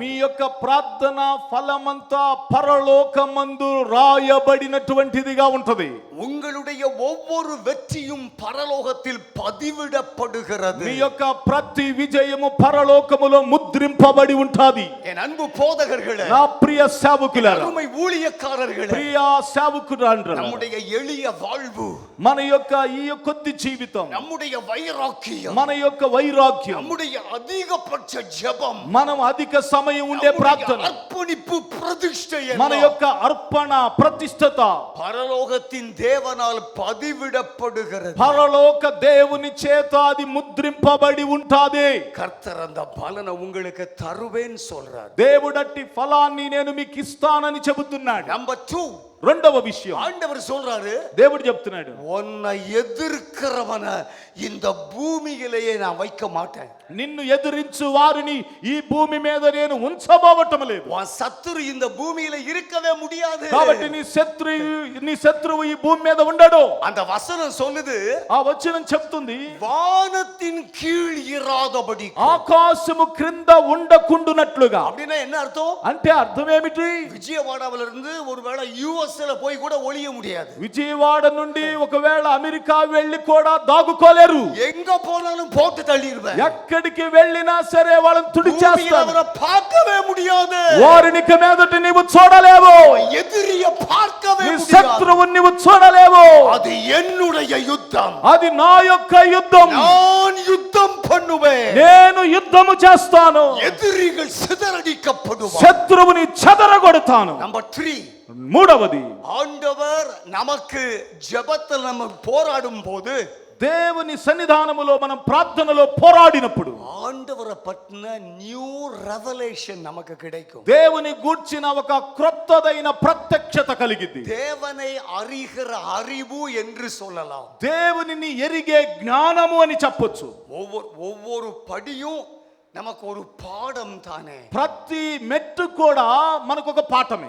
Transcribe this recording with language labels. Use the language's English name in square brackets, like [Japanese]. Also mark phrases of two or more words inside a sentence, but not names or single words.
[Telugu] మీ యొక్క ప్రార్థన ఫలమంతా పరలోకమందు రాయబడినటువంటిదిగా ఉంటది. [Tamil] உங்களுடைய ஒவ்வொரு வெற்றியும் பரலோகத்தில் பதிவிடப்படுகிறது. [Telugu] మీ యొక్క ప్రతి విజయము పరలోకములో ముద్రింపబడి ఉంటది. [Tamil] என் அன்பு போதகர்களே, [Telugu] నా ప్రియ సేవకులారా, [Tamil] அருமை ஊழியக்காரர்களே, [Telugu] ప్రియ సేవకురాండ్రా, [Tamil] நம்முடைய எளிய வாழ்வு, [Telugu] మన యొక్క ఈ కొద్ది జీవితం, [Tamil] நம்முடைய வைராக்கியம், [Telugu] మన యొక్క వైరాగ్యం, [Tamil] நம்முடைய அதிகபட்ச ஜெபம், [Telugu] మనం అధిక సమయం ఉండే ప్రార్థన, [Tamil] அர்ப்பணிப்பு, பிரதிஷ்டை, [Telugu] మన యొక్క అర్పణ ప్రతిష్టత [Tamil] பரலோகத்தின் தேவனால் பதிவிடப்படுகிறது. [Telugu] పరలోక దేవుని చేత అది ముద్రింపబడి ఉంటాది. [Tamil] கர்த்தர் அந்த பலனை உங்களுக்கு தருவேன்னு சொல்றார். [Telugu] దేవుడట్టి ఫలాన్ని నేను మీకు ఇస్తానని చెబుతున్నాడు. [Tamil] நம்பர் 2, [Telugu] రెండవ విషయం [Tamil] ஆண்டவர் சொல்றாரு, [Telugu] దేవుడు చెప్తున్నాడు, [Tamil] உன்னை எதிர்க்கிறவன இந்த பூமியிலேயே நான் வைக்க மாட்டேன். [Telugu] నిన్ను ఎదిరించు వారిని ఈ భూమి మీద నేను ఉంచబోవటం లేదు. [Tamil] உன் சத்துரு இந்த பூமியில இருக்கவே முடியாது. [Telugu] కాబట్టి నీ శత్రువు ఈ భూమి మీద ఉండడు. [Tamil] அந்த வசனம் சொல்லுது, [Telugu] ఆ వచనం చెప్తుంది, [Tamil] வானத்தின் கீழ் இராதபடி. [Telugu] ఆకాశము క్రింద ఉండకుండునట్లుగా. [Tamil] அப்படின்னா என்ன அர்த்தம்? [Telugu] అంటే అర్థం ఏమిటి? [Tamil] விஜயவாடாவில இருந்து ஒருவேளை யுஎஸ்ல போய் கூட ஒளிய முடியாது. [Telugu] విజయవాడ నుండి ఒకవేళ అమెరికా వెళ్ళి కూడా దాగుకోలేరు. [Tamil] எங்க போனாலும் போட்டு தள்ளிடுவேன். [Telugu] ఎక్కడికి వెళ్ళినా సరే వాళ్ళని తుడిచేస్తారు. [Tamil] அவரை பார்க்கவே முடியாது. [Telugu] వారిని ఇక మీదట నీవు చూడలేవు. [Tamil] எதிரிய பார்க்கவே [Telugu] నీ [Tamil] முடியாது. [Telugu] శత్రువుని నీవు చూడలేవు. [Tamil] அது என்னுடைய யுத்தம். [Telugu] అది నా యొక్క యుద్ధం. [Tamil] நான் யுத்தம் பண்ணுவேன். [Telugu] నేను యుద్ధము చేస్తాను. [Tamil] எதிரிகள் சிதறடிக்கப்படுவார். [Telugu] శత్రువుని చెదరగొడతాను. [Tamil] நம்பர் 3, [Telugu] మూడవది, [Tamil] ஆண்டவர் நமக்கு ஜெபத்தில் நம்ம போராடும் போது, [Telugu] దేవుని సన్నిధానములో మనం ప్రార్థనలో పోరాడినప్పుడు [Tamil] ஆண்டவரை பற்றின [English] new revelation [Tamil] நமக்கு கிடைக்கும். [Telugu] దేవుని గూర్చిన ఒక క్రొత్తదైన ప్రత్యక్షత కలిగింది. [Tamil] தேவனை அறிகிற அறிவு என்று சொல்லலாம். [Telugu] దేవునిని ఎరిగే జ్ఞానము అని చెప్పొచ్చు. [Tamil] ஒவ்வொரு படியும் நமக்கு ஒரு பாடம் தானே. [Telugu] ప్రతి మెట్టు కూడా మనకు ఒక పాఠమే.